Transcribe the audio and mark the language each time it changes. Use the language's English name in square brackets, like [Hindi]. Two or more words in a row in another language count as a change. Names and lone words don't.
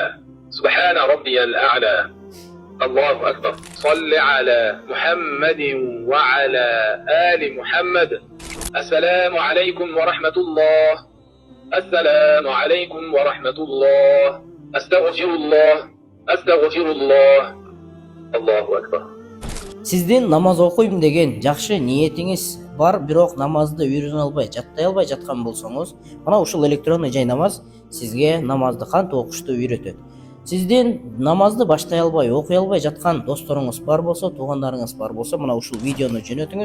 [Arabic] سبحان ربي الأعلى الله أكبر صل على محمد وعلى آل محمد السلام عليكم ورحمة الله السلام عليكم ورحمة الله أستغفر الله أستغفر الله الله أكبر. [Kyrgyz] Сиздин намаз окуйм деген жакшы ниетиңиз бар, бирок намазды үйрөнө албай, жаттай албай жаткан болсоңуз, мына ушул электронный жай намаз сизге намазды кантип окушту үйрөтөт. Сиздин намазды баштай албай, окуй албай жаткан досторуңуз бар болсо, туугандарыңыз бар болсо, мына ушул видеону жөнөтүңүз.